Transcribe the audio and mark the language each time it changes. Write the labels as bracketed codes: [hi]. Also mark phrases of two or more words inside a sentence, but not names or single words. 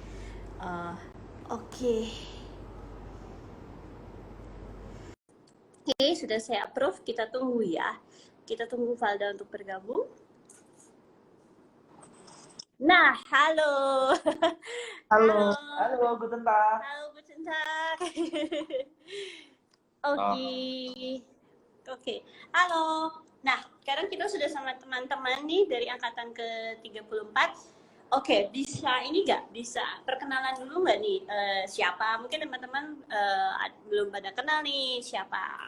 [id] Oke, sudah saya approve. Kita tunggu ya. Kita tunggu Valda untuk bergabung. Nah, halo. Halo, [de] guten Tag. Halo, guten Tag. [id] Oke. Halo. Nah, sekarang kita sudah sama teman-teman nih dari angkatan ke-34. Oke, bisa perkenalan dulu nggak nih siapa? Mungkin teman-teman belum pada kenal nih siapa.